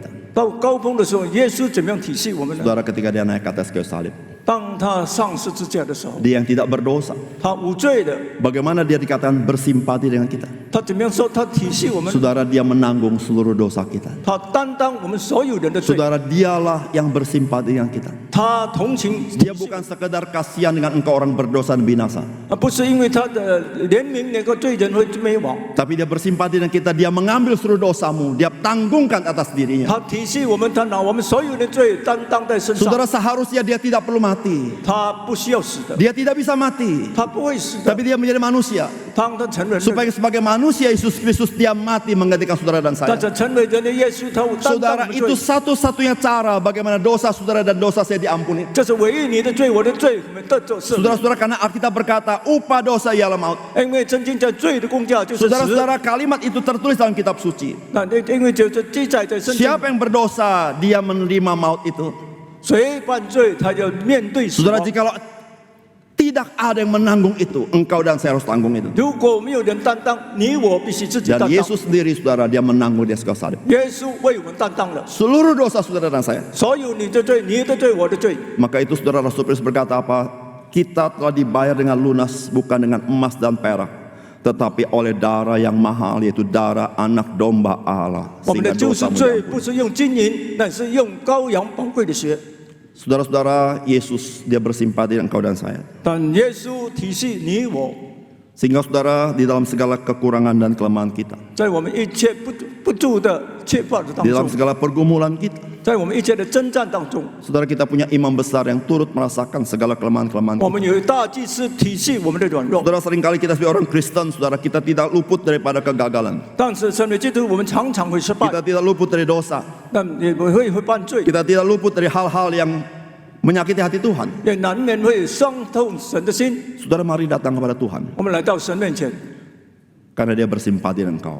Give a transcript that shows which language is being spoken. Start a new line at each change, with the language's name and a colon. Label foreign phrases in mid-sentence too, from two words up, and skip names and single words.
Chinese: 到高峰的时候，耶稣怎么样体恤我们呢？
Indonesian: Saudara, ketika dia naik ke atas kayu salib,
Chinese: 当他上十字架的时候，
Indonesian: dia yang tidak berdosa,
Chinese: 他无罪的，
Indonesian: bagaimana dia dikatakan bersimpati dengan kita.
Chinese: 他怎么样说？他体恤我们，
Indonesian: Saudara, dia menanggung seluruh dosa kita.
Chinese: 他担当我们所有人的罪，
Indonesian: Saudara, dialah yang bersimpati dengan kita.
Chinese: 他同情。
Indonesian: Dia bukan sekedar kasihan dengan engkau orang berdosa dan binasa,
Chinese: 不是因为他的怜悯那个罪人会灭亡，
Indonesian: tapi dia bersimpati dengan kita. Dia mengambil seluruh dosamu, dia tanggungkan atas dirinya.
Chinese: 他体恤我们，他拿我们所有的罪担当在身上。
Indonesian: Saudara, seharusnya dia tidak perlu mati.
Chinese: 他不需要死的，
Indonesian: Dia tidak bisa mati,
Chinese: 他不会死的。
Indonesian: tapi dia menjadi manusia.
Chinese: 当他成为人，
Indonesian: Supaya sebagai manusia Yesus Kristus dia mati menggantikan saudara dan
Chinese: 但
Indonesian: saya.
Chinese: 是成为人的耶稣，他担当我
Indonesian: Saudara,
Chinese: 们
Indonesian: itu
Chinese: 罪。
Indonesian: satu-satunya cara bagaimana dosa saudara dan dosa saya diampuni.
Chinese: 这是唯一你的罪，我的罪，我们的罪是。
Indonesian: Saudara-saudara, karena Alkitab berkata upah dosa ialah maut.
Chinese: 因为真经在罪的工价就是死。
Indonesian: Saudara-saudara, kalimat itu tertulis dalam kitab suci.
Chinese: 那因为就是记载在圣经，
Indonesian: Siapa yang berdosa dia menerima maut itu.
Chinese: 谁犯罪他要面对死
Indonesian: Saudara,
Chinese: 亡。
Indonesian: jikalau tidak ada yang menanggung itu, engkau dan saya harus tanggung itu.
Chinese: 如果没有人担当，你我必须自己
Indonesian: Dan
Chinese: 担当。
Indonesian: Yesus sendiri saudara, dia menanggung di atas kayu salib
Chinese: 耶稣为我们担当了
Indonesian: seluruh dosa saudara dan saya.
Chinese: 所有你的罪、你的罪、我的罪。
Indonesian: Maka itu saudara, Rasul Paulus berkata apa? Kita telah dibayar dengan lunas, bukan dengan emas dan perak, tetapi oleh darah yang mahal, yaitu darah anak domba Allah,
Chinese: 我们的
Indonesian: sehingga
Chinese: 救赎
Indonesian: dosa
Chinese: 罪
Indonesian: mengampuni.
Chinese: 不是用金银，乃是用羔羊宝贵的血。
Indonesian: Saudara-saudara, Yesus dia bersimpati dengan engkau dan saya.
Chinese: 但耶稣体恤你我，
Indonesian: Sehingga saudara di dalam segala kekurangan dan kelemahan kita,
Chinese: 在我们一切不住的缺乏的当
Indonesian: di dalam
Chinese: 中，
Indonesian: segala pergumulan kita,
Chinese: 在我们一切的征战当中，
Indonesian: saudara kita punya imam besar yang turut merasakan segala kelemahan-kelemahan
Chinese: 我
Indonesian: kita.
Chinese: 们有大祭司体恤我们的软弱。
Indonesian: Saudara, seringkali kita sebagai orang Kristen, saudara, kita tidak luput daripada kegagalan.
Chinese: 但是身为基督徒，我们常常会失败，
Indonesian: Kita tidak luput dari dosa.
Chinese: 但也会犯罪，
Indonesian: Kita tidak luput dari hal-hal yang menyakiti hati Tuhan.
Chinese: 也难免会伤痛神的心。
Indonesian: Saudara, mari datang kepada Tuhan,
Chinese: 我们来到神面前，
Indonesian: karena dia bersimpati dengan engkau.